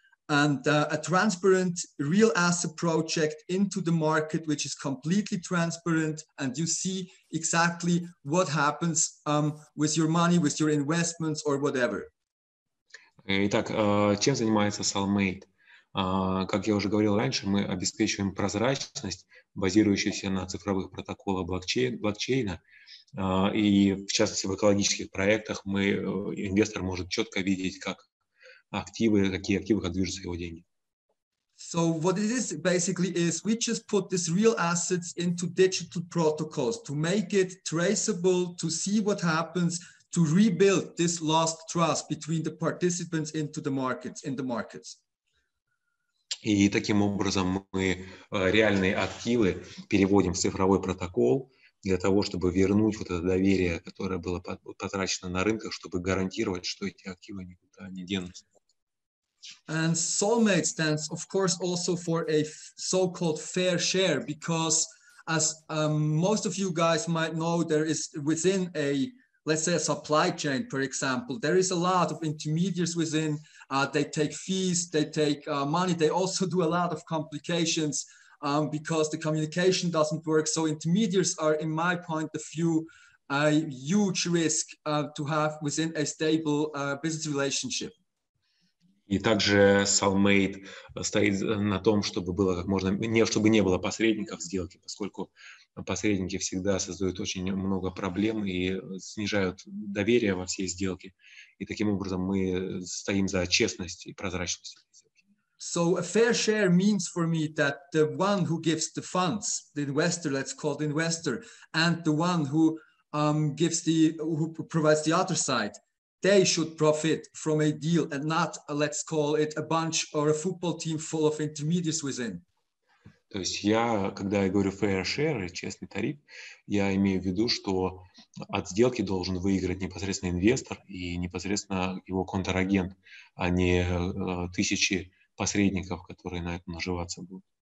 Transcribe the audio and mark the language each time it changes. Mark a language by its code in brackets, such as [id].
[en] And a transparent real asset project into the market, which is completely transparent, and you see exactly what happens with your money, with your investments or whatever. [ru] Итак, чем занимается Soulmate? Как я уже говорил раньше, мы обеспечиваем прозрачность, базирующийся на цифровых протоколах блокчейна. И в частности в экологических проектах инвестор может четко видеть, какие активы, как движутся его деньги. [en] So what it is basically is we just put these real assets into digital protocols to make it traceable, to see what happens, to rebuild this lost trust between the participants in the markets. [ru] И таким образом мы реальные активы переводим в цифровой протокол для того, чтобы вернуть вот это доверие, которое было потрачено на рынках, чтобы гарантировать, что эти активы никуда не денутся. [en] And Soulmate stands, of course, also for a so-called fair share, because as most of you guys might know, there is within let's say a supply chain, for example, there is a lot of intermediaries within. They take fees, they take money. They also do a lot of complications because the communication doesn't work. So intermediaries are, in my point of view, a huge risk to have within a stable business relationship. [ru] И также Soulmate стоит на том, чтобы было как можно, чтобы не было посредников в сделке, поскольку посредники всегда создают очень много проблем и снижают доверие во всей сделке. И таким образом мы стоим за честность и прозрачность. [en] So a fair share means for me that the one who gives the funds, the investor, let's call the investor, and the one who who provides the other side, they should profit from a deal and not, let's call it, a bunch or a football team full of intermediaries within. [ru] То есть когда я говорю [en] fair share, [ru] честный тариф, я имею в виду, что от сделки должен выиграть непосредственно инвестор и непосредственно его контрагент, а не тысячи посредников, которые на этом наживаться будут.